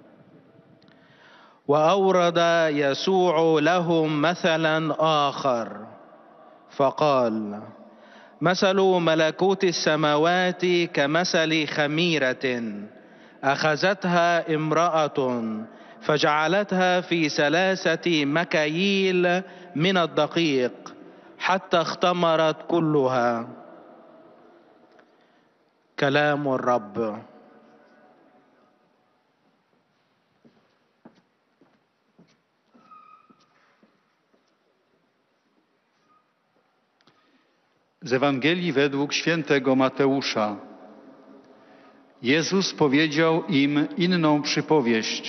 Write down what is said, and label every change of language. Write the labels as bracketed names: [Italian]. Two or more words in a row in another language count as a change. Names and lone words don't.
[Arabic] وأورد يسوع لهم مثلا آخر فقال: مثل ملكوت السماوات كمثل خميرة أخذتها امرأة فجعلتها في 3 مكاييل من الدقيق حتى اختمرت كلها. كلام الرب. [Polish] Z Ewangelii według świętego Mateusza. Jezus powiedział im inną przypowieść.